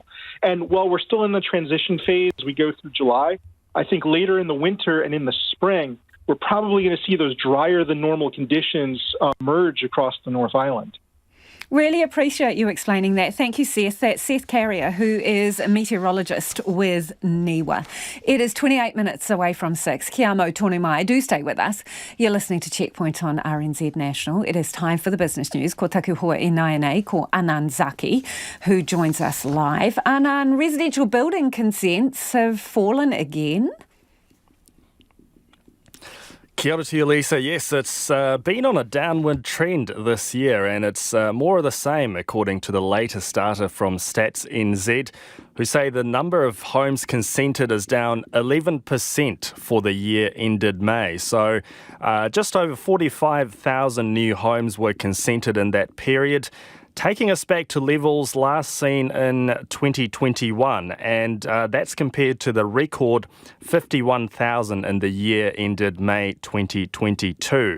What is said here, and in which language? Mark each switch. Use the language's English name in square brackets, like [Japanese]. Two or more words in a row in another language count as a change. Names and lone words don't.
[English] And while we're still in the transition phase as we go through July, I think later in the winter and in the spring, we're probably going to see those drier than normal conditions emerge across the North Island. Really appreciate you explaining that. Thank you, Seth. That's Seth Carrier, who is a meteorologist with NIWA. It is 28 minutes away from 6. [Māori] Kia mau tonu mai. [English] Do stay with us. You're listening to Checkpoint on RNZ National. It is time for the business news. [Māori] Ko taku hoa e nai ko Anand Zaki, [English] who joins us live. Anand, residential building consents have fallen again. [Māori] Kia ora [English] to you, Lisa. Yes, it's been on a downward trend this year, and it's more of the same, according to the latest data from Stats NZ, who say the number of homes consented is down 11% for the year ended May. So just over 45,000 new homes were consented in that period, taking us back to levels last seen in 2021, and that's compared to the record 51,000 in the year ended May 2022.